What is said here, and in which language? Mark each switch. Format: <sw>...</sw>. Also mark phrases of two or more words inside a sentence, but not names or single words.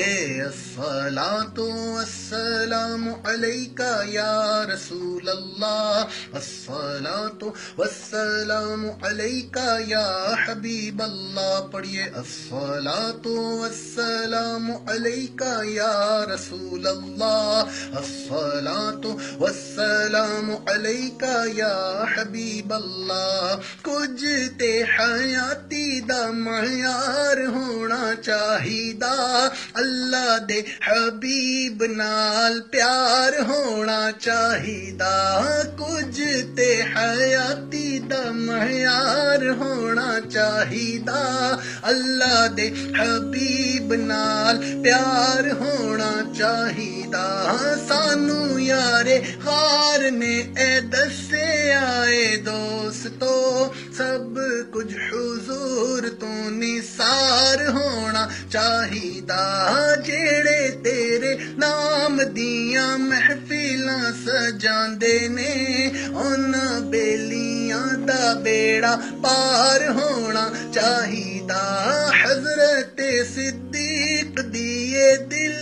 <ar>الصلاۃ والسلام علیک یا رسول اللہ الصلاۃ والسلام علیک یا حبیب اللہ پڑھیے الصلاۃ والسلام علیک یا رسول اللہ الصلاۃ والسلام علیک یا حبیب اللہ</ar> <pa>کچھ تے حیاتی دا معیار ہونا چاہیدا اللہ دے حبیب نال پیار ہونا چاہیدا کچھ تے حیاتی دا معیار ہونا چاہیدا اللہ دے حبیب نال پیار ہونا چاہیدا سانو یارے غار نے اے دسے آئے دوستو سب کچھ حضور تو نثار ہونا چاہیدا جیڑے تیرے نام دیاں محفلاں سجاندے نے انہاں بیلیاں دا بیڑا پار ہونا چاہیدا حضرت صدیق دیے دل</pa>